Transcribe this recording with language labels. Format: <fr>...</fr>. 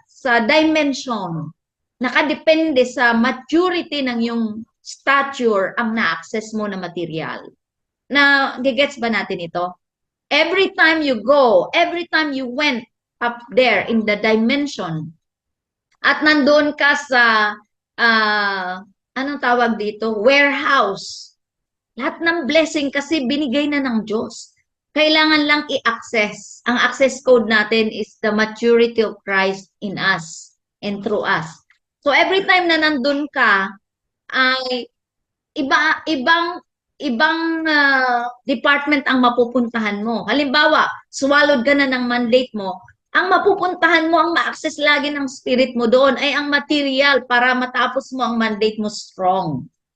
<tl>Sa dimension, nakadepende sa maturity ng yung stature ang na-access mo na material. Na, gigets ba natin ito?</tl> <en>Every time you go, every time you went up there in the dimension,</en> <tl>at nandun ka sa, anong tawag dito?</tl> <en>Warehouse.</en> <tl>Lahat ng blessing kasi binigay na ng Diyos. Kailangan lang i-access.</tl> <en>Ang access code natin is the maturity of Christ in us and through us. So every time</en> <tl>na nandun ka, ay ibang department ang mapupuntahan mo. Halimbawa, swallowed ka na ng mandate mo, ang mapupuntahan mo, ang ma-access lagi ng spirit mo doon ay ang material para matapos mo ang mandate mo strong.</tl>